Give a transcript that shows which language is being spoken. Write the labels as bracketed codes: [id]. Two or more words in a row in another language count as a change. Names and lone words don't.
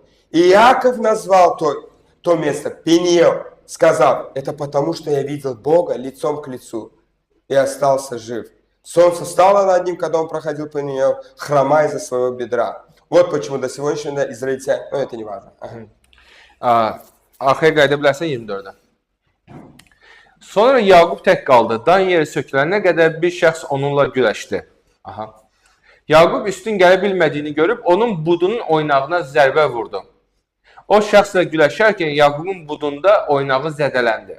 [ru] И Иаков назвал то место Пениел, сказав, это потому, что я видел Бога лицом к лицу и остался жив. Солнце встало над ним, когда он проходил Пениел, хромая из-за своего бедра. Вот почему до сегодняшнего дня израильтяне, но это не важно. [az] Arxaya qayıda bilərsən 24-də. Sonra Yaqub tək qaldı. Dan yeri sökülənə qədər bir şəxs onunla güləşdi. Aha. Yaqub üstün gələ bilmədiyini görüb, onun budunun oynağına zərbə vurdu. O şəxslə güləşərkən Yaqubun budunda oynağı zədələndi.